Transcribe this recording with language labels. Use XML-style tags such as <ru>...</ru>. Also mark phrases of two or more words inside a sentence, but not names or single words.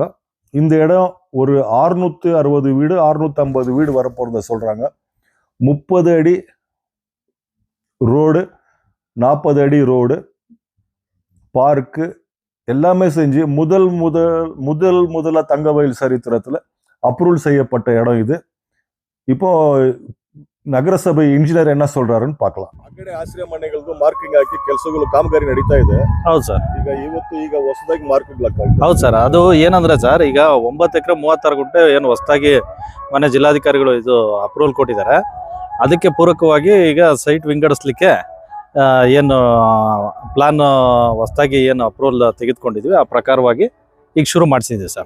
<ta>இந்த இடம் ஒரு 660 வீடு 650 வீடு வரப்போறத சொல்றாங்க. 30 அடி ரோடு, 40 அடி ரோடு, பார்க்கு எல்லாமே செஞ்சு முதல்ல தங்கவயல் சரித்திரத்துல அப்ரூவல் செய்யப்பட்ட இடம் இது. இப்போ</ta> <kn>ನಗರಸಭೆ ಇಂಜಿನಿಯರ್</kn> <ta>என்ன சொல்றாருன்னு பார்க்கலாம்.</ta> <kn>ಅಕಡೆ ಆಶ್ರಯ ಮನೆಗಳಿಗೂ ಮಾರ್ಕಿಂಗ್ ಹಾಕಿ ಕೆಲಸಗಳು ಕಾಮಗಾರಿ ನಡೀತಾ ಇದೆ. ಹೌದು ಸರ್. ಈಗ ಹೊಸದಾಗಿ ಮಾರ್ಕಿಂಗ್ ಹಾಕಿ. ಹೌದು ಸರ್. ಅದು ಏನಂದ್ರೆ ಸರ್, ಈಗ 9 ಎಕರೆ 36 ಗುಂಟೆ ಏನು ಹೊಸದಾಗಿ ಮನೆ ಜಿಲ್ಲಾಧಿಕಾರಿಗಳು ಇದು ಅಪ್ರೂವಲ್ ಕೊಟ್ಟಿದ್ದಾರೆ. ಅದಕ್ಕೆ ಪೂರಕವಾಗಿ ಈಗ ಸೈಟ್ ವಿಂಗಡಿಸ್ಲಿಕ್ಕೆ ಏನು ಪ್ಲಾನ್ ಹೊಸದಾಗಿ ಏನು ಅಪ್ರೂವಲ್ ತೆಗೆದುಕೊಂಡಿದ್ವಿ ಆ ಪ್ರಕಾರವಾಗಿ ಈಗ ಶುರು ಮಾಡಿಸಿದ್ವಿ ಸರ್.</kn>